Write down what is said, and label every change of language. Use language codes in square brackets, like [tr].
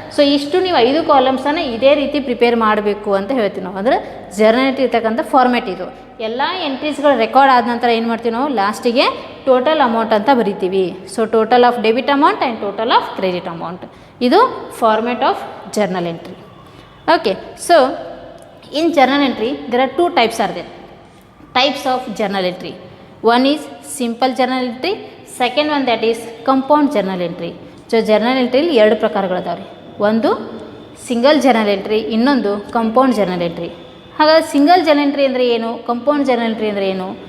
[kn] So ಇಷ್ಟು ನೀವು 5 ಕಾಲಮ್ಸನ್ನು ಇದೇ ರೀತಿ ಪ್ರಿಪೇರ್ ಮಾಡಬೇಕು ಅಂತ ಹೇಳ್ತೀವಿ ನಾವು. ಅಂದರೆ ಜರ್ನಲ್ ಎಂಟ್ರಿ ಇರ್ತಕ್ಕಂಥ ಫಾರ್ಮ್ಯಾಟ್ ಇದು. ಎಲ್ಲ ಎಂಟ್ರೀಸ್ಗಳು ರೆಕಾರ್ಡ್ ಆದ ನಂತರ ಏನು ಮಾಡ್ತೀವಿ ನಾವು, ಲಾಸ್ಟಿಗೆ ಟೋಟಲ್ ಅಮೌಂಟ್ ಅಂತ ಬರಿತೀವಿ. [en] So total of debit amount and total of credit amount, ಇದು format of journal entry. Okay, so in journal entry there are 2 types are there, types of journal entry. One is simple journal entry, second one that is compound journal entry. [kn] So journal entry ಇಲ್ಲಿ 2 ಪ್ರಕಾರಗಳು ಅದಾವೆ. ಒಂದು single journal entry, ಇನ್ನೊಂದು compound journal entry. ಹಾಗಾದರೆ single journal entry ಅಂದರೆ ಏನು, compound journal entry ಅಂದರೆ ಏನು?